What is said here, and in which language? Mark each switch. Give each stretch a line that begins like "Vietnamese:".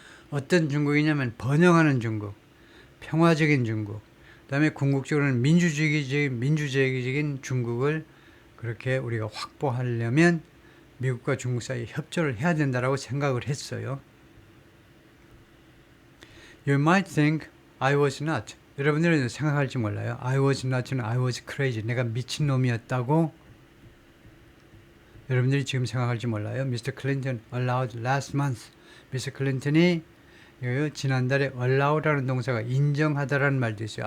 Korean: 어떤 중국이냐면 번영하는 중국, 평화적인 중국, 그 다음에 궁극적으로는 민주주의적인 중국을 그렇게 우리가 확보하려면 미국과 중국 사이에 협조를 해야 된다라고 생각을 했어요.
English: You might think I was not.
Korean: 여러분들은 생각할지 몰라요.
English: I was not는 I was crazy.
Korean: 내가 미친놈이었다고 여러분들이 지금 생각할지 몰라요.
English: Mr. Clinton allowed last month. Mr.
Korean: Clinton이 지난달에 allow라는 동사가 인정하다라는 말도 있어요.